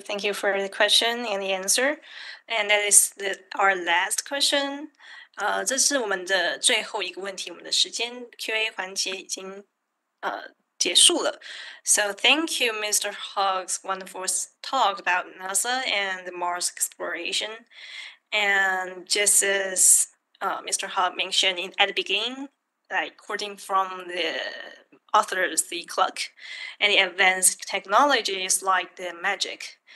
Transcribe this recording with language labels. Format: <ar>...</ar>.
<en>Thank you for the question and the answer. And that is our last question.</en> <zh>这是我们的最后一个问题，我们的时间 Q&A 环节已经结束了。</zh> <en>So thank you, Mr. Hugg's wonderful talk about NASA and the Mars exploration. And just as Mr. Hugg mentioned at the beginning, like quoting from the authors, the clock, and the advanced technologies like the magic.</en>